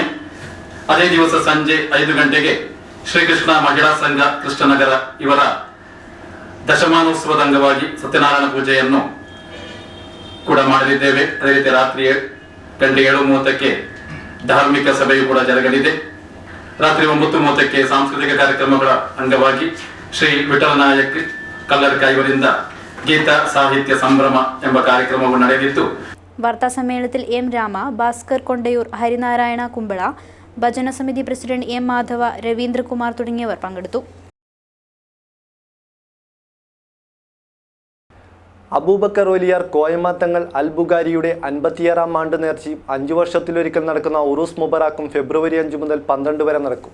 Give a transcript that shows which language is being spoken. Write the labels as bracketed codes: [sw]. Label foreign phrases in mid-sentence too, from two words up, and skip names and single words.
[kn] ಅದೇ ದಿವಸ ಸಂಜೆ 5 ಗಂಟೆಗೆ ಶ್ರೀಕೃಷ್ಣ ಮಹಿಳಾ ಸಂಘ ಕೃಷ್ಣನಗರ ಇವರ ದಶಮಾನೋತ್ಸವದ ಅಂಗವಾಗಿ ಸತ್ಯನಾರಾಯಣ ಪೂಜೆಯನ್ನು ಕೂಡ ಮಾಡಲಿದ್ದೇವೆ. ಅದೇ ರೀತಿ ರಾತ್ರಿ 7:30ಕ್ಕೆ ಧಾರ್ಮಿಕ ಸಭೆಯು ಕೂಡ ಜರುಗಲಿದೆ. ರಾತ್ರಿ 9:30ಕ್ಕೆ ಸಾಂಸ್ಕೃತಿಕ ಕಾರ್ಯಕ್ರಮಗಳ ಅಂಗವಾಗಿ ಶ್ರೀ ವಿಠಲ ನಾಯಕ್ ಕಲ್ಲರ್ಕ ಇವರಿಂದ ಗೀತ ಸಾಹಿತ್ಯ ಸಂಭ್ರಮ ಎಂಬ ಕಾರ್ಯಕ್ರಮವು ನಡೆದಿದ್ದು. [ml] വാർത്താ സമ്മേളനത്തിൽ എം രാമ, ഭാസ്കർ കൊണ്ടയൂർ, ഹരിനാരായണ കുമ്പള, ഭജന സമിതി പ്രസിഡന്റ് എം മാധവ, രവീന്ദ്രകുമാർ തുടങ്ങിയവർ പങ്കെടുത്തു. അബൂബക്കർ ഒലിയാർ കോയമാത്തങ്ങൾ അൽബുഖാരിയുടെ 56ാം ആണ്ട് നേർച്ചയും 5 വർഷത്തിലൊരിക്കൽ നടക്കുന്ന ഉറൂസ് മുബറാക്കും ഫെബ്രുവരി 5 മുതൽ 12 വരെ നടക്കും.